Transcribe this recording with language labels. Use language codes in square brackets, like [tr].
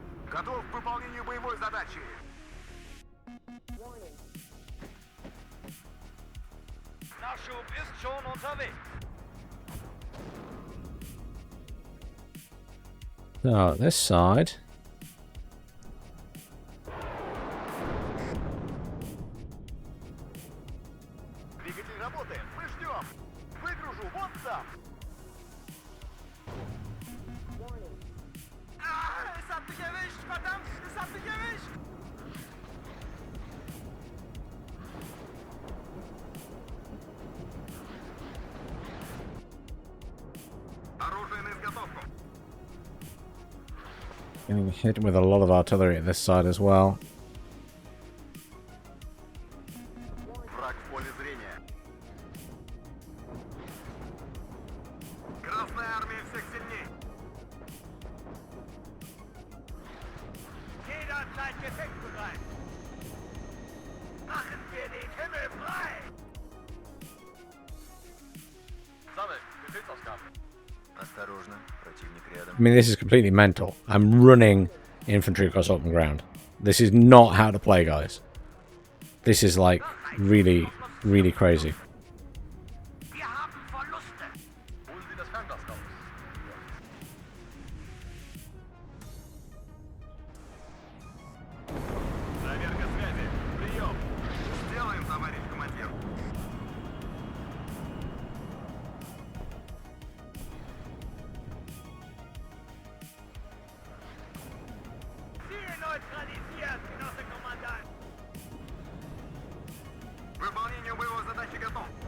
[ru] Готов к выполнению боевой задачи. [de] Nachschub ist schon unterwegs. [en] So, this side. [ru] Двигатель работает. Мы ждем. Выгружу вот там. [de] Es hat mich erwischt, verdammt! Es hat mich erwischt! [ru] Оружие на изготовку. [en] Getting hit with a lot of artillery at this side as well. [ru] Враг в поле зрения. Красная армия всех сильней. [de] Jederzeit gefechtsbereit. Machen wir den Himmel frei. Sammel, Befehlsausgabe. [ru] Осторожно, противник рядом. [en] I mean, this is completely mental. I'm running infantry across open ground. This is not how to play, guys. This is like really, really crazy. [de] Wir haben Verluste. Holen Sie das Fernglas raus. [ru] Проверка связи. Прием. Сделаем, товарищ командир. [de] Ziel neutralisiert, Genosse Kommandant. [ru] Выполнению боевой задачи готов.